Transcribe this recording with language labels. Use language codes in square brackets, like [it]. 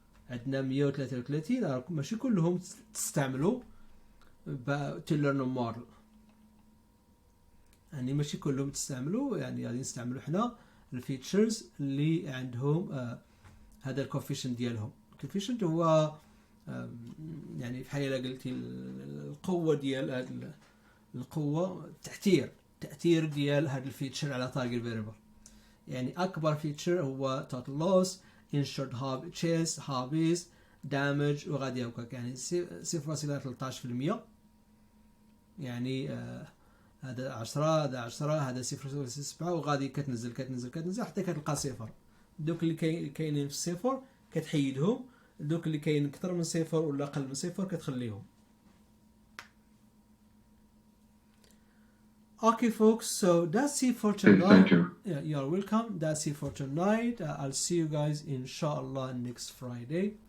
[ar] عندنا 133 ماشي كلهم تستعملوا [en] to learn a model، [ar] يعني ماشي كلهم تستعملوا، يعني غادي نستعملوا حنا الفيتشرز اللي عندهم هذا الكوفيشنت ديالهم. الكوفيشنت هو يعني بحال الا قلتي القوه ديال هاد القوه تأثير ديال هاد الفيتشر على تارجت فيريبل. يعني اكبر فيتشر هو total loss، insured chase، hobbies، damage، وغادي هكاك. يعني 0.13%. يعني هذا 10 هذا 10 هذا 0.7 وغادي كتنزل حتى كتلقى صفر. دوك اللي كاينين في الصفر كتحيدهم، دوك اللي كاين اكثر من صفر ولا اقل من صفر كتخليهم. [en] Okay folks, so that's it for tonight. Thank you. Yeah, you're welcome. That's it for tonight. I'll see you guys inshallah next Friday.